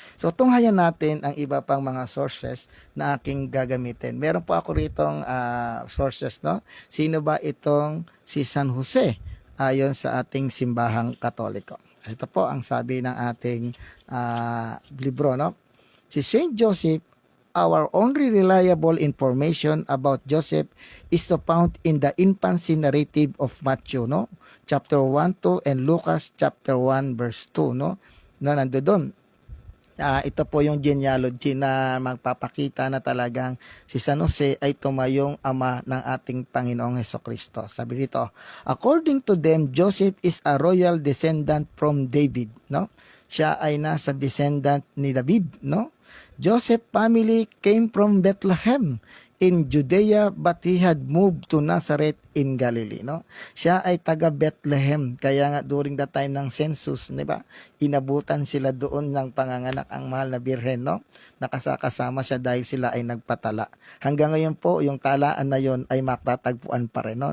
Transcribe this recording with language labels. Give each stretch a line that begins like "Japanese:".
Filipino: So tunghayan natin ang iba pang mga sources na aking gagamitin. Meron po ako ritong sources, no? Sino ba itong si San Jose ayon sa ating simbahang Katoliko? Ito po ang sabi ng ating libro, no?
English: Si Saint Joseph, our only reliable information about Joseph is to found in the infancy narrative of Matthew, no? Chapter 1, 2, and Lucas chapter 1, verse 2, no? Na nandoon.
Filipino: Ito po yung genealogy na magpapakita na talagang si San Jose ay tumayong ama ng ating Panginoong Hesukristo. Sabi dito,
English: according to them, Joseph is a royal descendant from David, no?
Filipino: Siya ay nasa descendant ni David,
English: no? Joseph family came from Bethlehem in Judea, but he had moved to Nazareth in Galilee, no?
Filipino: Siya ay taga Bethlehem, kaya nga during the time ng census, di ba? Inabutan sila doon ng panganganak ang mahal na birhen, no? Nakasakasama siya dahil sila ay nagpatala. Hanggang ngayon po, yung talaan na yon ay matatagpuan pa rin, no?